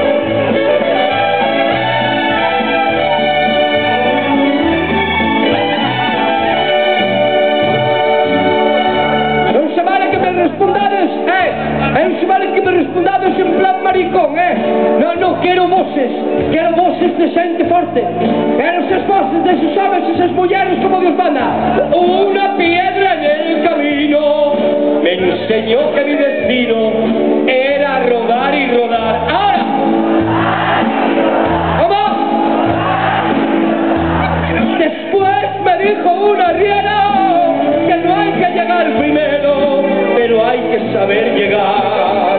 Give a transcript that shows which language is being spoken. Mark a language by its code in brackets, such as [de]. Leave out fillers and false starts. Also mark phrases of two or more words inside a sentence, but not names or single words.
[gl] Non se vale que me respondades, non se vale que me respondades en plan maricón, non quero voces de xente forte, quero esas voces de esos homes e esas mulleres [es] como Dios manda. Una piedra en el camino me enseñó que mi destino era rodar y rodar. ¡Ahora! ¿Cómo? Después me dijo un arriero que no hay que llegar primero, pero hay que saber llegar.